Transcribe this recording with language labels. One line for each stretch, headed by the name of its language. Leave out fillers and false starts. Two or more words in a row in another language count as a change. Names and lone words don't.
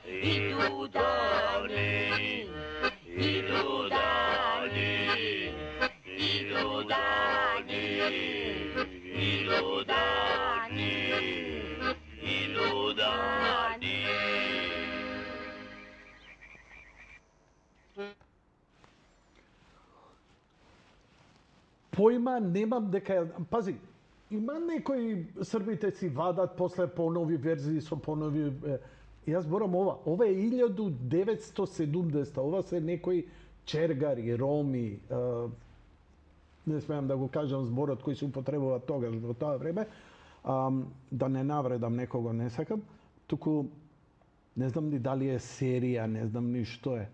Serbian: Idu dani, idu dani, idu dani, idu dani, idu dani. Pojma nemam
Macedonian: дека ја... Пази, има некои србите си вадат после понови верзии со понови... Јас зборам ова. Ова е 1970. Ова се некои чергари, роми, не смеам да го кажам зборот кој се употребува тогаш во тоа време, да не навредам некого, не сакам, туку не знам ни дали е серија, не знам ни што е.